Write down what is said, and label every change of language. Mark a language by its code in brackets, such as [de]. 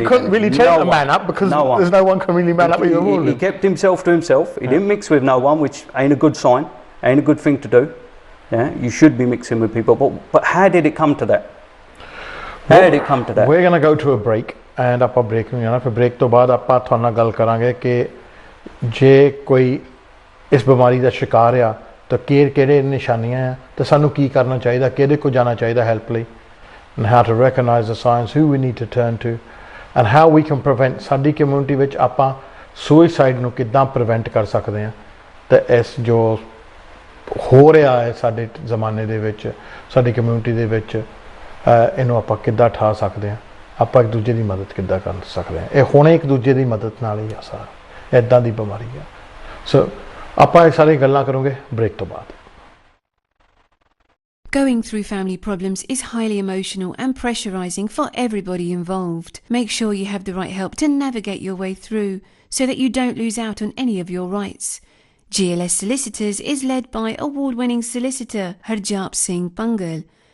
[en] You couldn't really take a man up because there's no one can really man up with your woman. He kept himself to himself. He didn't mix with no one, which ain't a good sign. Ain't a good thing to do. Yeah, you should be mixing with people. But how did it come to that? How did it come to that? We're going to go to a break, and [pa] ਆਪਾਂ break ਨੂੰ ਜਾਣਾ। ਫਿਰ break ਤੋਂ ਬਾਅਦ ਆਪਾਂ ਤੁਹਾਡੇ ਨਾਲ ਗੱਲ ਕਰਾਂਗੇ ਕਿ ਜੇ ਕੋਈ ਇਸ ਬਿਮਾਰੀ ਦਾ ਸ਼ਿਕਾਰ ਆ ਤਾਂ ਕਿਹੜੇ ਨਿਸ਼ਾਨੀਆਂ ਆ ਤੇ ਸਾਨੂੰ ਕੀ ਕਰਨਾ ਚਾਹੀਦਾ, ਕਿਹਦੇ ਕੋਲ ਜਾਣਾ ਚਾਹੀਦਾ ਹੈਲਪ ਲਈ, [en] and how to recognize the signs, who we need to turn to, and how we can prevent। [pa] ਸਾਡੀ ਕਮਿਊਨਿਟੀ ਵਿੱਚ ਆਪਾਂ ਸੁਸਾਈਡ ਨੂੰ ਕਿੱਦਾਂ ਪ੍ਰੀਵੈਂਟ ਕਰ ਸਕਦੇ ਹਾਂ ਤੇ ਇਸ ਜੋ ਹੋ ਰਿਹਾ ਹੈ ਸਾਡੇ ਜ਼ਮਾਨੇ ਦੇ ਵਿੱਚ, ਸਾਡੀ ਕਮਿਊਨਿਟੀ ਦੇ ਵਿੱਚ, ਇਹਨੂੰ ਆਪਾਂ ਕਿੱਦਾਂ ਠਾ ਸਕਦੇ ਹਾਂ, ਆਪਾਂ ਇੱਕ ਦੂਜੇ ਦੀ ਮਦਦ ਕਿੱਦਾਂ ਕਰ ਸਕਦੇ ਹਾਂ। ਇਹ ਹੁਣੇ ਇੱਕ ਦੂਜੇ ਦੀ ਮਦਦ ਨਾਲ ਹੀ ਆ ਸਾਰਾ, ਇੱਦਾਂ ਦੀ ਬਿਮਾਰੀ ਆ। ਸੋ ਆਪਾਂ ਇਹ ਸਾਰੀ ਗੱਲਾਂ ਕਰਾਂਗੇ ਬ੍ਰੇਕ ਤੋਂ ਬਾਅਦ। [en] Going through family problems is highly emotional and pressurising for everybody involved. Make sure you have the right help to navigate your way through so that you don't lose out on any of your rights. GLS Solicitors is led by award-winning solicitor Harjap Singh Pangal.